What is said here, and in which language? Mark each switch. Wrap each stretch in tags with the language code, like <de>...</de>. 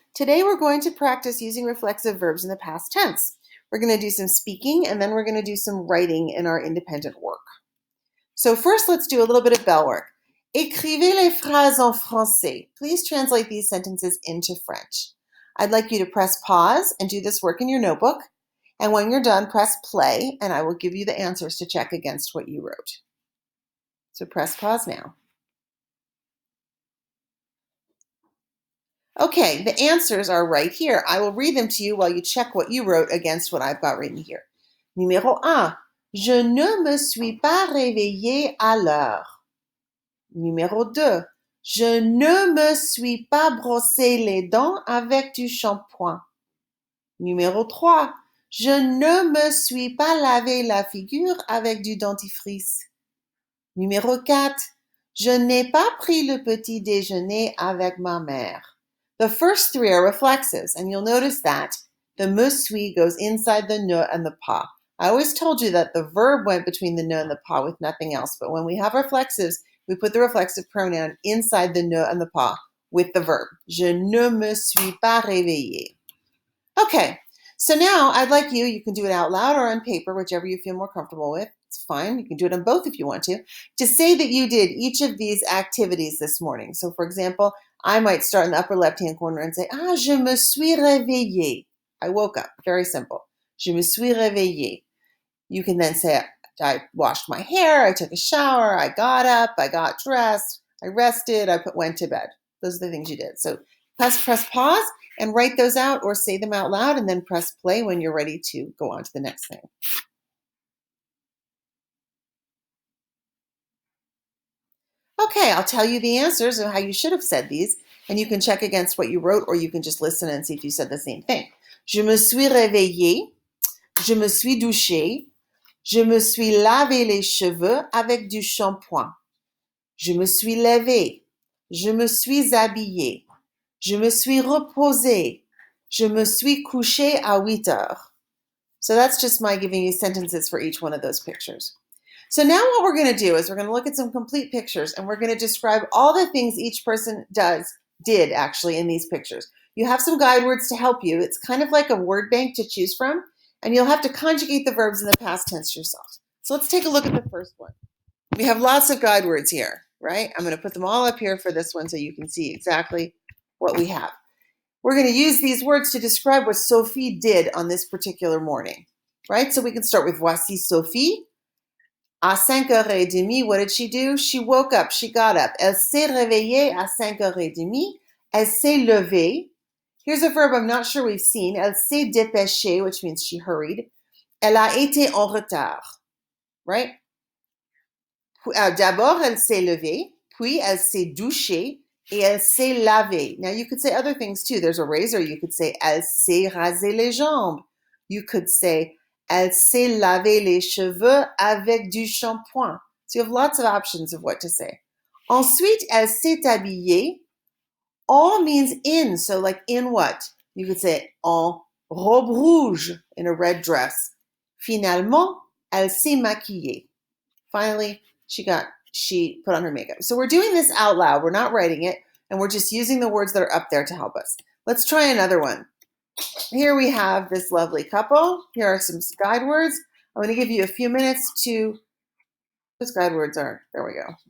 <en>Today we're going to practice using reflexive verbs in the past tense. We're going to do some speaking and then we're going to do some writing in our independent work. So first let's do a little bit of bell work.</en> <fr>Écrivez les phrases en français.</fr> <en>Please translate these sentences into French. I'd like you to press pause and do this work in your notebook. And when you're done, press play and I will give you the answers to check against what you wrote. So press pause now. Okay, the answers are right here. I will read them to you while you check what you wrote against what I've got written here.</en> <fr>Numéro 1. Je ne me suis pas réveillé à l'heure. Numéro 2. Je ne me suis pas brossé les dents avec du shampoing. Numéro 3. Je ne me suis pas lavé la figure avec du dentifrice. Numéro 4. Je n'ai pas pris le petit déjeuner avec ma mère.</fr> <en>The first three are reflexives, and you'll notice that the me suis goes inside the ne and the pas. I always told you that the verb went between the ne and the pas with nothing else, but when we have reflexives, we put the reflexive pronoun inside the ne and the pas with the verb.</en> <fr>Je ne me suis pas réveillé.</fr> <en>Okay, so now I'd like you can do it out loud or on paper, whichever you feel more comfortable with. It's fine. You can do it on both if you want to say that you did each of these activities this morning. So for example, I might start in the upper left-hand corner and say,</en> <fr>je me suis réveillé.</fr> <en>I woke up. Very simple.</en> <fr>Je me suis réveillé.</fr> <en>You can then say, I washed my hair, I took a shower, I got up, I got dressed, I rested, went to bed. Those are the things you did. So press pause and write those out or say them out loud and then press play when you're ready to go on to the next thing. Okay, I'll tell you the answers of how you should have said these, and you can check against what you wrote, or you can just listen and see if you said the same thing.</en> <fr>Je me suis réveillé, je me suis douché, je me suis lavé les cheveux avec du shampoing. Je me suis levé, je me suis habillé, je me suis reposé, je me suis couché à 8 heures.</fr> <en>So that's just my giving you sentences for each one of those pictures. So now what we're going to do is we're going to look at some complete pictures and we're going to describe all the things each person did actually in these pictures. You have some guide words to help you. It's kind of like a word bank to choose from, and you'll have to conjugate the verbs in the past tense yourself. So let's take a look at the first one. We have lots of guide words here, right? I'm going to put them all up here for this one so you can see exactly what we have. We're going to use these words to describe what Sophie did on this particular morning, right? So we can start with</en> <fr>voici Sophie. À 5h30,</fr> <en>what did she do? She woke up, she got up.</en> <fr>Elle s'est réveillée à 5h30. Elle s'est levée.</fr> <en>Here's a verb I'm not sure we've seen.</en> <fr>Elle s'est dépêchée,</fr> <en>which means she hurried.</en> <fr>Elle a été en retard, right? D'abord, elle s'est levée, puis elle s'est douchée, et elle s'est lavée.</fr> <en>Now, you could say other things too. There's a razor. You could say,</en> <fr>elle s'est rasé les jambes.</fr> <en>You could say,</en> <fr>elle s'est lavé les cheveux avec du shampoing.</fr> <en>So you have lots of options of what to say.</en> <fr>Ensuite, elle s'est habillée.</fr> <en>En means in. So like in what? You could say,</en> <fr>en robe rouge,</fr> <en>in a red dress.</en> <fr>Finalement, elle s'est maquillée.</fr> <en>Finally, she put on her makeup. So we're doing this out loud. We're not writing it, and we're just using the words that are up there to help us. Let's try another one. Here we have this lovely couple. Here are some guide words. I'm going to give you a few minutes to, those guide words are, there we go.</en>